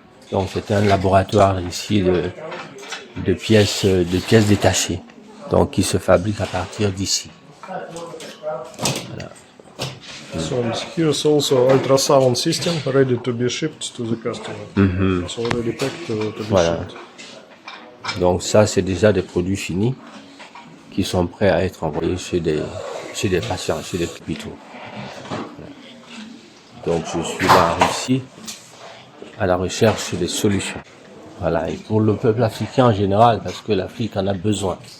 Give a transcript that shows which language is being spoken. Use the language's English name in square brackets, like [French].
[French] Donc c'est un laboratoire ici de pièces détachées, donc qui se fabriquent à partir d'ici. [English] So here's also ultrasound system ready to be shipped to the customer. It's already packed to be [French] Voilà. [English] shipped. [French] Donc ça c'est déjà des produits finis qui sont prêts à être envoyés chez des patients, chez des hôpitaux. Voilà. Donc je suis là en Russie à la recherche des solutions. Voilà, et pour le peuple africain en général, parce que l'Afrique en a besoin.